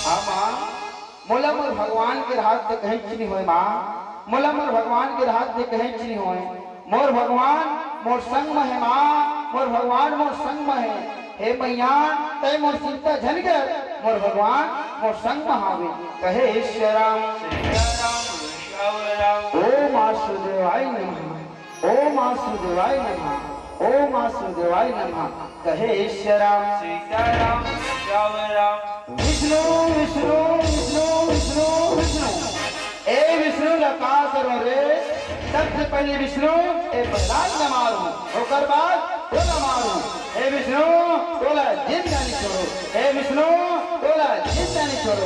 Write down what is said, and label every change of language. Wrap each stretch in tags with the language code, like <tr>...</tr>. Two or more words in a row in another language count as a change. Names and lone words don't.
<hne>हाँ माँ, मोला मोर भगवान के हाथ से कहीं चीनी होए माँ, मोला मोर भगवान के हाथ से कहीं चीनी होए। मोर भगवान मोर संग में है माँ, मोर भगवान मोर संग में है। हे मैया तय मोर चिंता झन कर, मोर भगवान मोर संग में हावे। कहे श्याम सीताराम श्याम राम।</hne> <sa>ओम वासुदेवाय नमः, ओम वासुदेवाय नमः, ओम वासुदेवाय नमः।</sa> <hne>कहे श्याम सीताराम श्याम राम। विष्णु विष्णु विष्णु विष्णु विष्णु, ए विष्णु लका करो रे। सबसे पहले विष्णु ए प्रहलाद न मारू, ओकर बाद तोला मारू। हे विष्णु तोला जिंदा नहीं छोड़ो, हे विष्णु तोला जिंदा नहीं छोड़ो।</hne>